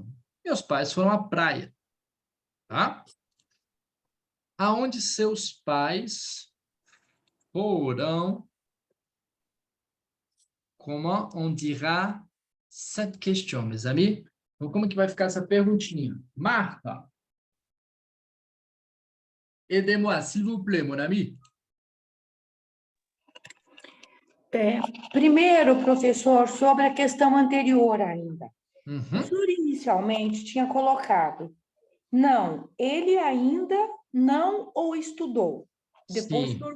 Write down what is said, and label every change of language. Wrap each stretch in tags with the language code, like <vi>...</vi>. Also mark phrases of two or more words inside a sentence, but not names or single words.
<pt>Meus pais foram à praia, tá? Aonde seus pais foram?</pt> <fr>Comment on dira cette question, mes amis?</fr> <pt>Então, como que vai ficar essa perguntinha? Marta,</pt> <fr>aidez-moi, s'il vous plaît, mon ami.</fr> <pt>Primeiro, professor, sobre a questão anterior ainda. O Uhum. senhor inicialmente tinha colocado, não, ele ainda não o estudou. Depois o Sim.</pt>